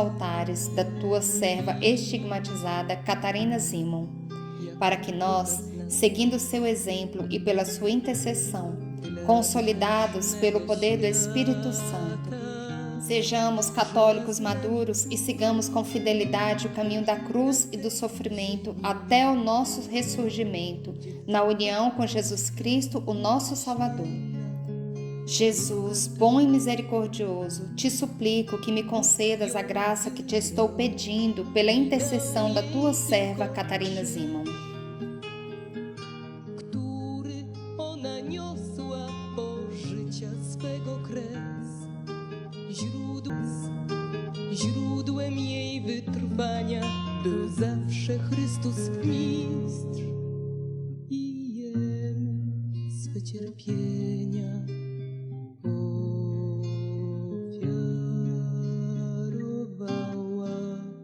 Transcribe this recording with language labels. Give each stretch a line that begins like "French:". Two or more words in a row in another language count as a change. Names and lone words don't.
Portuguese: altares da tua serva estigmatizada Catarina Zimon, para que nós, seguindo seu exemplo e pela sua intercessão, consolidados pelo poder do Espírito Santo, sejamos católicos maduros e sigamos com fidelidade o caminho da cruz e do sofrimento até o nosso ressurgimento, na união com Jesus Cristo, o nosso Salvador. Jesus, bom e misericordioso, te suplico que me concedas a graça que te estou pedindo pela intercessão da tua serva Catarina Zimon.
Polish: Źródłem jej wytrwania był zawsze Chrystus mistrz i Jemu swe cierpienia ofiarowała.